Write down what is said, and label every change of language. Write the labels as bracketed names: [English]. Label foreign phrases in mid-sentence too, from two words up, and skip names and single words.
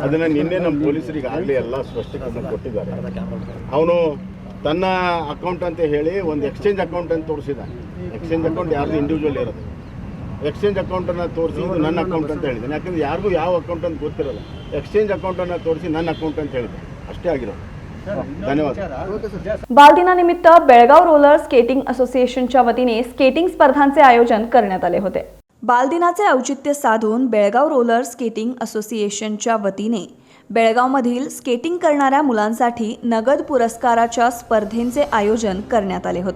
[Kannada] ಅದನ್ನು ನಿನ್ನೆ ನಮ್ಮ ಪೊಲೀಸರಿಗೆ ಆಗಲೇ ಎಲ್ಲ ಸ್ಪಷ್ಟೀಕರಣ ಕೊಟ್ಟಿದ್ದಾರೆ. ಅವನು ತನ್ನ ಅಕೌಂಟ್ ಅಂತ ಹೇಳಿ ಒಂದು [English] exchange account [Kannada] ಅಂತ ತೋರಿಸಿದ. [English] exchange account [Kannada] ಯಾರ್ದು ಇಂಡಿವಿಜುವಲ್ ಇರೋದು. [English] exchange account [Kannada] ತೋರಿಸಿ ಇದು ನನ್ನ ಅಕೌಂಟ್ ಅಂತ ಹೇಳಿದ್ದಾನೆ. ಯಾಕಂದರೆ ಯಾರಿಗೂ ಯಾವ ಅಕೌಂಟ್ ಅಂತ ಗೊತ್ತಿರಲ್ಲ. [English] exchange account [Kannada] ತೋರಿಸಿ ನನ್ನ ಅಕೌಂಟ್ ಅಂತ ಹೇಳಿದೆ. ಅಷ್ಟೇ ಆಗಿರೋದು. [Marathi] धन्यवाद. बालदिनानिमित्त बेळगाव रोलर स्केटिंग असोसिएशनच्या वतीने स्केटिंग स्पर्धांचे आयोजन करण्यात आले होते. बालदिनाचे औचित्य साधून बेळगाव रोलर स्केटिंग असोसिएशनच्या वतीने बेळगावमधील स्केटिंग करणाऱ्या मुलांसाठी नगद पुरस्काराच्या स्पर्धेंचे आयोजन करण्यात आले होते.